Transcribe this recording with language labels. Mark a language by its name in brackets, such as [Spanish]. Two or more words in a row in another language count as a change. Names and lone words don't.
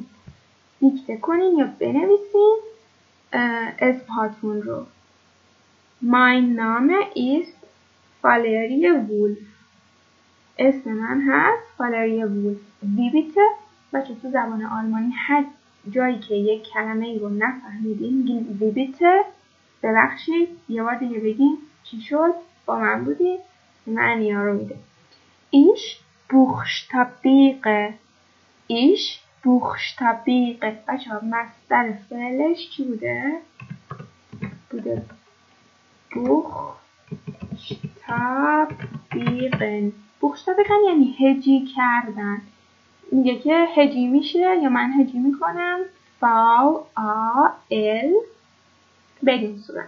[Persian] دیکته کنین یا بنویسین اسمهاتون رو. [German] Mein Name ist Valerie Wolf. [Persian] اسم من هست Valerie Wolf. [German] Wie bitte؟ [Persian] بچه تو زبان آلمانی هر جایی که یک کلمه ای رو نفهمیدین میگین [German] wie bitte [Persian] ببخشید یه بار دیگه بگین چی شد با من بودی معنی ها رو میده. [German] Ich buchstabiere [Persian] بچه ها مصدر فعلش چی بوده؟ buchstabieren یعنی هجی کردن. میگه که هجی میشه یا من هجی میکنم V-A-L بدین صورت.